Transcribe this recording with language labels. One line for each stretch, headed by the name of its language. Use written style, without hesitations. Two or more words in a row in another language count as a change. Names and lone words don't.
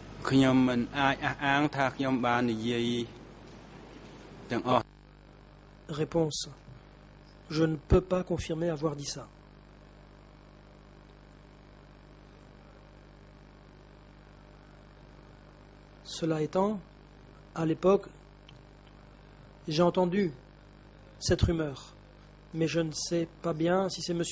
Khmer: ខ្ញុំមិនអាចអះអាងថាខ្ញុំបាននិយាយទាំងអស់
French: Réponse. Je ne peux pas confirmer avoir dit ça. Cela étant, à l'époque, j'ai entendu cette rumeur, mais je ne sais pas bien si c'est M.